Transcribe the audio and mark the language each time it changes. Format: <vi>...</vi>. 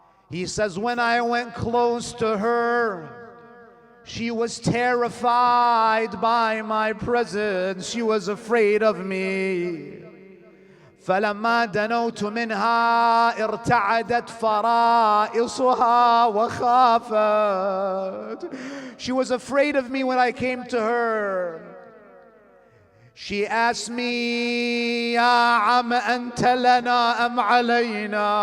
<en>He says, when I went close to her, she was terrified by my presence. She was afraid of me.</en> <ar>فلما دنوت منها ارتعدت فرائصها وخافت.</ar> <en>She was afraid of me when I came to her. She asked me,</en> <ar>يا عم أنت لنا أم علينا?</ar>